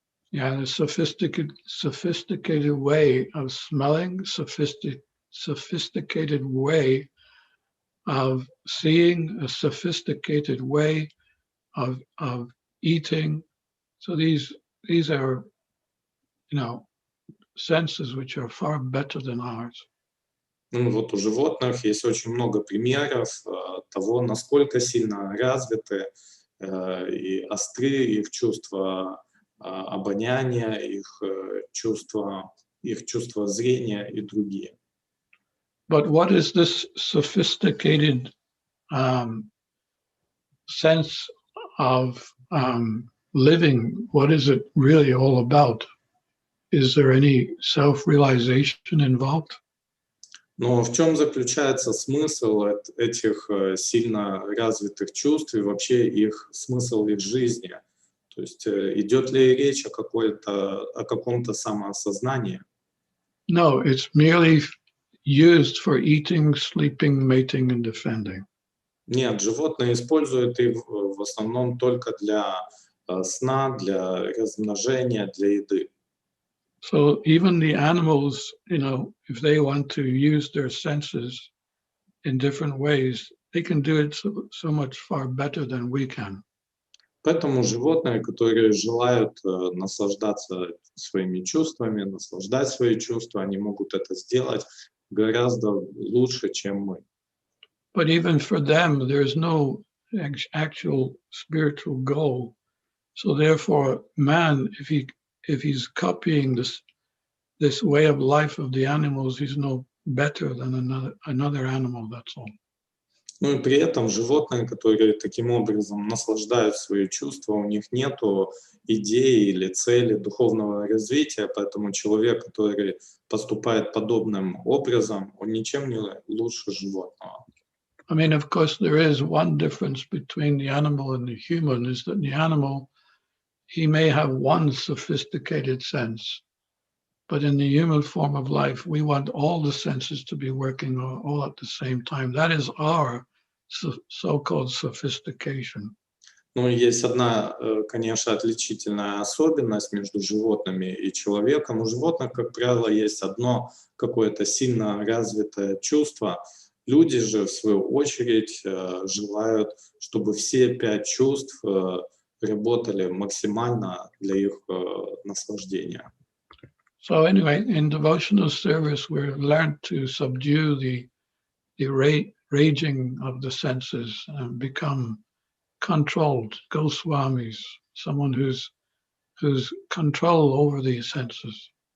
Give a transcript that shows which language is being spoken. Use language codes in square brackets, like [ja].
[en] Yeah, a sophisticated way of smelling, sophisticated way of seeing, a sophisticated way of eating. So these are, senses which are far better than ours. [ru] Ну, вот у животных есть очень много примеров того, насколько сильно развиты и остры их чувства обоняния, их чувства зрения и другие. [en] But what is this sophisticated sense of living? What is it really all about? Is there any self-realization involved? [ru] Но в чем заключается смысл этих сильно развитых чувств и вообще их смысл их жизни? То есть идет ли речь о каком-то самоосознании? [en] No, it's merely used for eating, sleeping, mating, and defending. [ru] Нет, животные используют их в основном только для сна, для размножения, для еды. [en] So even the animals, if they want to use their senses in different ways, they can do it so much far better than we can. [ru] Поэтому животные, которые желают наслаждаться своими чувствами, наслаждать свои чувства, они могут это сделать гораздо лучше, чем мы. [en] But even for them, there's no actual spiritual goal. So therefore, man, if he's copying this way of life of the animals, he's no better than another animal, that's all. [ru] Ну и при этом животные, которые таким образом наслаждают свои чувства, у них нету идеи или цели духовного развития, поэтому человек, который поступает подобным образом, он ничем не лучше животного. [en] I mean, of course, there is one difference between the animal and the human, is that the animal, he may have one sophisticated sense, but in the human form of life, we want all the senses to be working all at the same time. That is our so-called sophistication. [ru] Ну, есть одна, конечно, отличительная особенность между животными и человеком. У животных, как правило, есть одно какое-то сильно развитое чувство. Люди же, в свою очередь, желают, чтобы все 5 чувств работали максимально для их наслаждения. [en] So anyway, in devotional service, we're learned to subdue the raging of the senses and become controlled, Goswamis, someone who's control over these senses.